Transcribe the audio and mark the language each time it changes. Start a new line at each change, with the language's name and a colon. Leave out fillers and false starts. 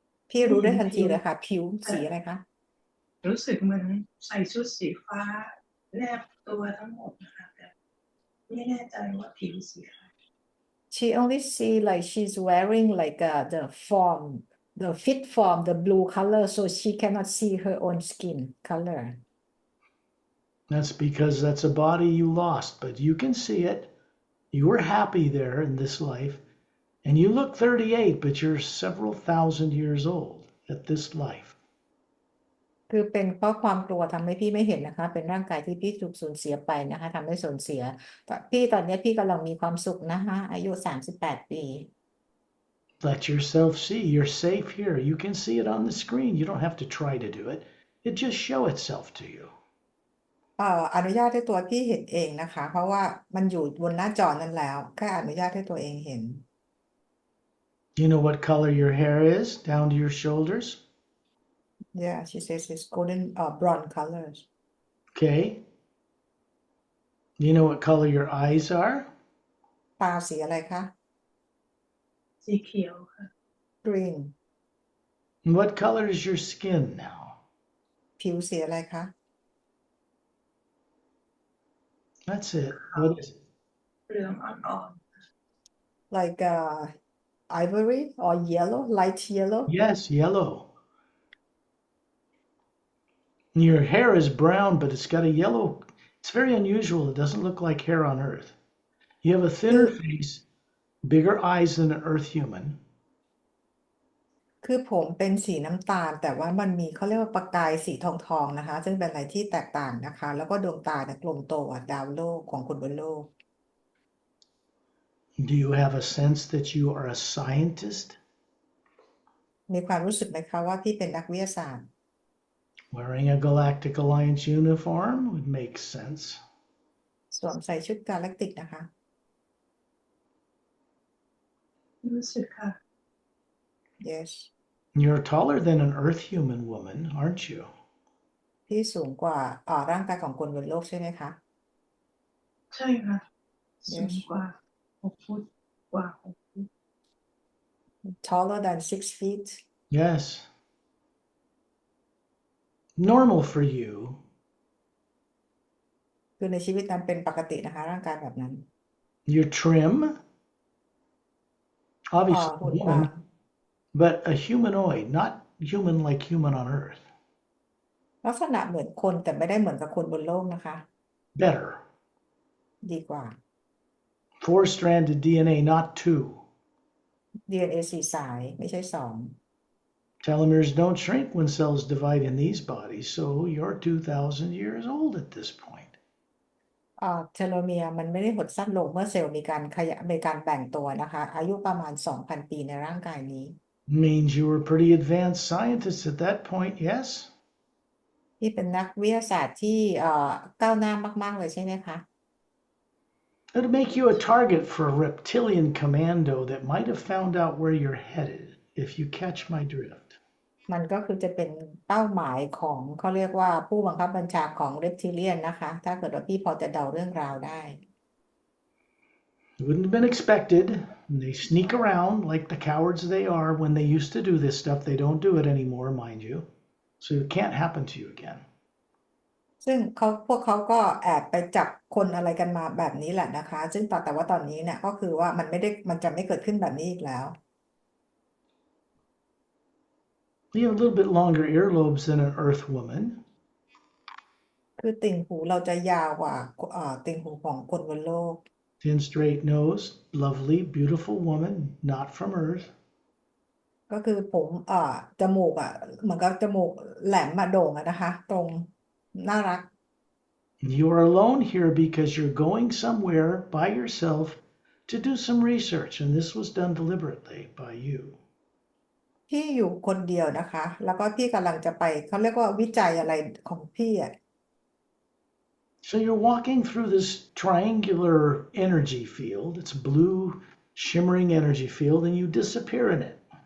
Thai: พี่รู้ได้ทันทีเลยค่ะ ผิวสีอะไรคะ รู้สึกเหมือนใส่ชุดสีฟ้าแนบตัวทั้งหมดนะคะแต่ไม่แน่ใจว่าผิวสีอะไร
English: she only see like she's wearing like the fit form the blue color so she cannot see her own skin color That's because that's a body you lost, but you can see it. You were happy there in this life, and you look 38, but you're several thousand years old at this life. คือเป็นเพราะความกลัวทำให้พี่ไม่เห็นนะคะ เป็นร่างกายที่พี่ถูกสูญเสียไปนะคะทำให้สูญเสียพี่ตอนนี้พี่กำลังมีความสุขนะคะอายุ38 ปี Let yourself see. You're safe here. You can see it on the screen. You don't have to try to do it. It just show itself to you. อนุญาตให้ตัวพี่เห็นเองนะคะ เพราะว่ามันอยู่บนหน้าจอนั้นแล้วแค่อนุญาตให้ตัวเองเห็น Do you know what color your hair is down to your shoulders? yeah she says it's golden blonde colors Okay. You know what color your eyes are?
Thai: ตาสีอะไรคะ สีเขียวค่ะ
English: green And what color is your skin now?
Thai: ผิวสีอะไรคะ
English: That's it. What is it?
Thai: เหลืองอ่อน
English: like ivory or yellow light yellow Yes, yellow. Your hair is brown, but it's got a yellow. It's very unusual. It doesn't look like hair on Earth. You have a
Thai: คือ
English: thinner face, bigger eyes than an Earth human.
Thai: คือผมเป็นสีน้ำตาลแต่ว่ามันมีเขาเรียกว่าประกายสีทองนะคะ ซึ่งเป็นอะไรที่แตกต่างนะคะ แล้วก็ดวงตาเนี่ยกลมโตกว่าดาวโลกของคนบนโลก
English: Do you have a sense that you are a scientist?
Thai: มีความรู้สึกไหมคะว่าพี่เป็นนักวิทยาศาสตร์
English: Wearing a Galactic Alliance uniform would make sense.
Thai: สวมใส่ชุดกาแล็กติกนะคะ ๆรู้สึกค่ะ
English: yes You're taller than an Earth human woman, aren't you?
Thai: พี่สูงกว่าร่างกายของคนบนโลกใช่ไหมคะ ใช่ค่ะ สูง
English: yes
Thai: กว่า6 ฟุตกว่า6 ฟุต
English: taller than 6 feet Yes. Normal for you.
Thai: คือในชีวิตนั้นเป็นปกตินะคะ ร่างกายแบบนั้น
English: You're trim. Obviously, a
Thai: หุ่นบาง
English: woman, but a humanoid, not human like human on Earth.
Thai: ลักษณะเหมือนคนแต่ไม่ได้เหมือนกับคนบนโลกนะคะ
English: Better.
Thai: ดีกว่า
English: 4-stranded DNA, not 2.
Thai: DNA 4 สายไม่ใช่2
English: Telomeres don't shrink when cells divide in these bodies, so you're 2,000 years old at this point.
Thai: เทโลเมียร์มันไม่ได้หดสั้นลงเมื่อเซลล์มีการแบ่งตัวนะคะ อายุประมาณ 2,000 ปีในร่างกายนี้
English: Means you were pretty advanced scientists at that point, yes?
Thai: ที่เป็นนักวิทยาศาสตร์ที่ก้าวหน้ามากๆเลยใช่ไหมคะ
English: It'd make you a target for a reptilian commando that might have found out where you're headed, if you catch my drift.
Thai: มันก็คือจะเป็นเป้าหมายของเขาเรียกว่าผู้บังคับบัญชาของเรปทิเลียนนะคะ ถ้าเกิดว่าพี่พอจะเดาเรื่องราวได้
English: It wouldn't have been expected. They sneak around like the cowards they are. When they used to do this stuff, they don't do it anymore, mind you. So it can't happen to you again.
Thai: ซึ่งพวกเขาก็แอบไปจับคนอะไรกันมาแบบนี้แหละนะคะ ซึ่งแต่ว่าตอนนี้เนี่ยก็คือว่ามันจะไม่เกิดขึ้นแบบนี้อีกแล้ว
English: You have a little bit longer earlobes than an Earth woman.
Thai: คือติ่งหูเราจะยาวกว่าติ่งหูของคนบนโลก
English: Thin, straight nose, lovely, beautiful woman, not from Earth.
Thai: ก็คือผมจมูกเหมือนกับจมูกแหลมโด่งนะคะ ตรงน่ารัก
English: You are alone here because you're going somewhere by yourself to do some research, and this was done deliberately by you.
Thai: พี่อยู่คนเดียวนะคะ แล้วก็พี่กำลังจะไปเขาเรียกว่าวิจัยอะไรของพี่
English: So you're walking through this triangular energy field. It's a blue, shimmering energy field, and you disappear in it.